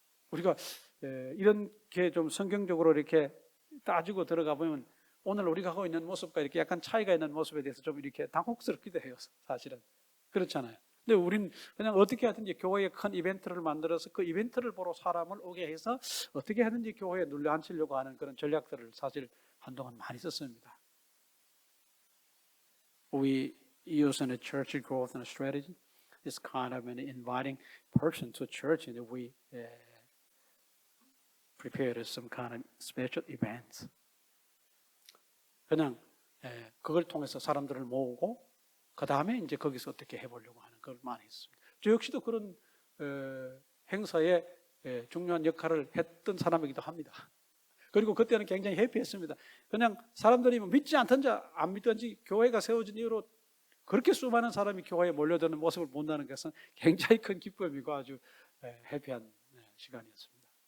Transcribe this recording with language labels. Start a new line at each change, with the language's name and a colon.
Korean: 우리가 이렇게 좀 성경적으로 이렇게 따지고 들어가 보면 오늘 우리가 하고 있는 모습과 이렇게 약간 차이가 있는 모습에 대해서 좀 이렇게 당혹스럽기도 해요. 사실은 그렇잖아요. 근데 우린 그냥 어떻게 하든지 교회에 큰 이벤트를 만들어서 그 이벤트를 보러 사람을 오게 해서 어떻게 하든지 교회에 눌러앉히려고 하는 그런 전략들을 사실 한동안 많이 썼습니다.
English: We use in a church growth and strategy is kind of an inviting person to church, and we prepared some kind of special events.
Korean: 그냥 그걸 통해서 사람들을 모으고 그 다음에 이제 거기서 어떻게 해보려고 하는 걸 많이 했습니다. 저 역시도 그런 행사에 중요한 역할을 했던 사람이기도 합니다. 그리고 그때는 굉장히 해피했습니다. 그냥 사람들이 믿지 않든지 안 믿든지 교회가 세워진 이후로 그렇게 수많은 사람이 교회에 몰려드는 모습을 본다는 것은 굉장히 큰 기쁨이고 아주 해피한 시간이었습니다.